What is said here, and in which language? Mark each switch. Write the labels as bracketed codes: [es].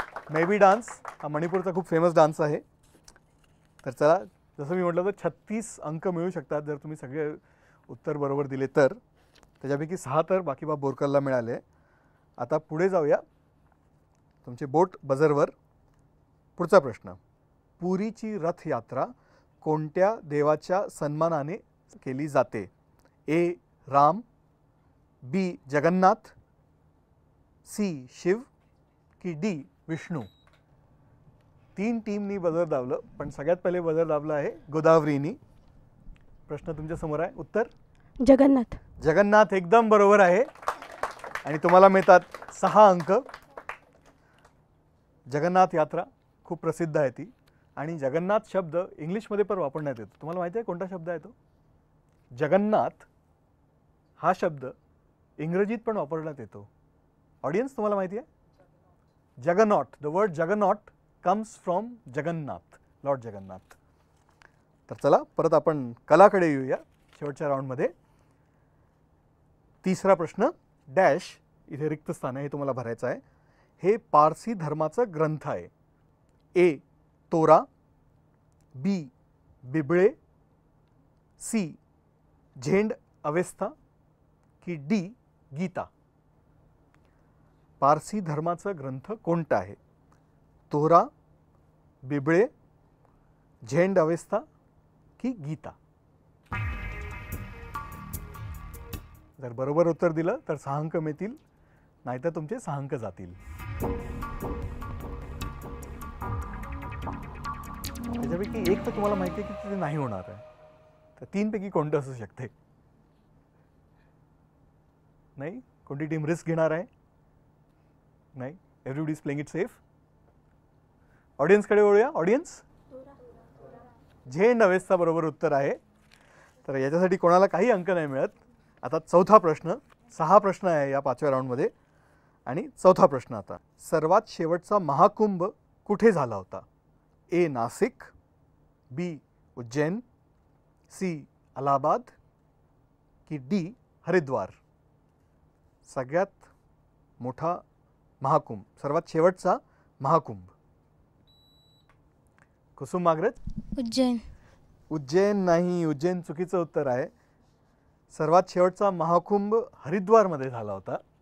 [mr] Maybe dance हा मणिपूरचा खूप famous dance आहे. तर चला, जसं मी म्हटलं तर 36 अंक मिळू शकतात जर तुम्ही सगळे उत्तर बरोबर दिले तर. त्याच्यापैकी 6 तर बाकीबा बोरकरला मिळाले. आता पुढे जाऊया, तुमचे बोट बझरवर. पुढचा प्रश्न, पुरीची रथयात्रा कोणत्या देवाच्या सन्मानाने केली जाते? ए राम, बी जगन्नाथ, सी शिव की डी विष्णू? 3 टीमनी बझर दाबलं, पण सगळ्यात पहिले बझर दाबलं आहे गोदावरीनी. प्रश्न तुमच्या समोर आहे. उत्तर जगन्नाथ. जगन्नाथ एकदम बरोबर आहे. आणि तुम्हाला मिळतात 6 अंक. जगन्नाथ यात्रा खूप प्रसिद्ध आहे ती. आणि जगन्नाथ शब्द इंग्लिशमध्ये पण वापरण्यात येतो. तुम्हाला माहिती आहे कोणता शब्द आहे तो? जगन्नाथ हा शब्द इंग्रजीत पण वापरण्यात येतो. ऑडियन्स, तुम्हाला माहिती आहे? [en] Juggernaut, the word juggernaut comes from Jagannath, lord Jagannath. [mr] तर चला, परत आपण कलाकडे येऊया शेवटच्या राऊंडमध्ये. तिसरा प्रश्न, डॅश, इथे रिक्त स्थान आहे, हे तुम्हाला भरायचं आहे. हे पारसी धर्माचं ग्रंथ आहे. ए तोरा, बी बिबळे, सी झेंड अवेस्था की डी गीता? पारसी धर्माचा ग्रंथ कोणता आहे? तोरा, बिबळे, झेंड अवेस्था की गीता? जर बरोबर उत्तर दिलं तर 6 अंक मिळतील, नाहीतर तुमचे 6 अंक जातील. त्याच्यापैकी एक तर तुम्हाला माहिती आहे की ते नाही होणार आहे. तर 3 पैकी कोणतं असू शकते? नाही? कोणती टीम रिस्क घेणार आहे? नाही? [en] Everybody is playing it safe. [mr] ऑडियन्सकडे वळूया. ऑडियन्स, झेंड अवेस्था बरोबर उत्तर आहे. तर याच्यासाठी कोणाला काही अंक नाही मिळत. आता चौथा प्रश्न. 6 प्रश्न आहे या 5व्या राऊंडमध्ये. आणि चौथा प्रश्न आता, सर्वात शेवटचा महाकुंभ कुठे झाला होता? ए नासिक, बी उज्जैन, सी अलाहाबाद की डी हरिद्वार? सगळ्यात मोठा महाकुंभ, सर्वात शेवटचा महाकुंभ. कुसुम मागरेत? उज्जैन. उज्जैन नाही, उज्जैन चुकीचं उत्तर आहे. सर्वात शेवटचा महाकुंभ हरिद्वारमध्ये झाला होता.